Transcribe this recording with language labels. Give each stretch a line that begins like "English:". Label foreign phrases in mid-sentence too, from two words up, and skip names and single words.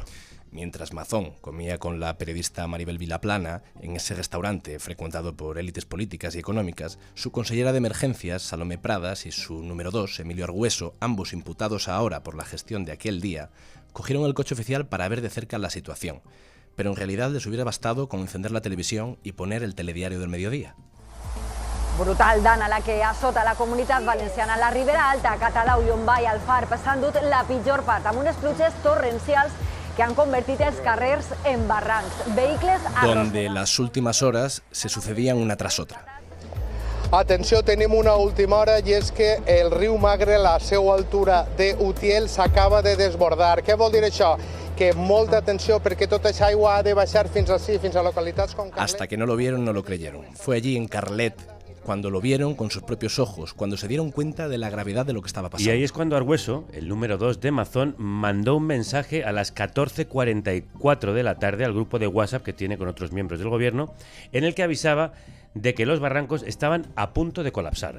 Spanish: Mientras Mazón comía con la periodista Maribel Vilaplana en ese restaurante frecuentado por élites políticas y económicas, su consellera de emergencias, Salomé Pradas, y su número 2, Emilio Argüeso, ambos imputados ahora por la gestión de aquel día, cogieron el coche oficial para ver de cerca la situación. Pero en realidad les hubiera bastado con encender la televisión y poner el telediario del mediodía.
Catalan: Brutal dana la que assota la Comunitat Valenciana. La Ribera Alta, Catalau, Llombai, Alfarb s'han dut la pitjor part, amb unes pluges torrencials que han convertit els carrers en barrancs. Vehicles
Spanish: donde las últimas horas se sucedían una tras otra.
Catalan: Atenció, tenim una última hora i és que el riu Magre, a la seva altura d'Utiel, s'acaba de desbordar. Què vol dir això? Que molta atenció perquè tota aquesta aigua ha de baixar fins ací, fins a localitats com Carlet.
Spanish: Hasta que no lo vieron, no lo creyeron. Fue allí en Carlet cuando lo vieron con sus propios ojos, cuando se dieron cuenta de la gravedad de lo que estaba pasando. Y ahí es cuando Argüeso, el número 2 de Mazón, mandó un mensaje a las 14:44 de la tarde al grupo de WhatsApp que tiene con otros miembros del gobierno, en el que avisaba de que los barrancos estaban a punto de colapsar.